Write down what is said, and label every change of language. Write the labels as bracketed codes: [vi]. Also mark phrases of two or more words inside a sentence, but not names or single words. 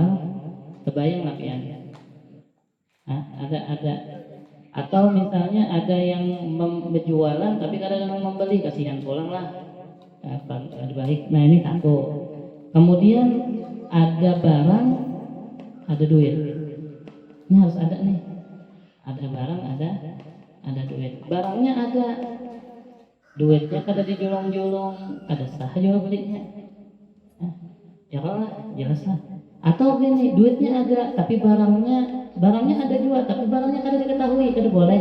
[id] Kebayang nggak ya? Ada. Atau misalnya ada yang berjualan tapi kadang-kadang membeli, kasihan pulang lah. Baik. Nah ini satu. Kemudian ada barang, ada duit. Ini harus ada nih. Ada barang, ada duit. [bjn] Barangnya ada, duitnya kada dijulung-julung, ada sah jual belinya. [id] Ya lah, jelas lah. [bjn] Atau gini, duitnya ada tapi barangnya ada juga tapi barangnya kada diketahui, kada boleh.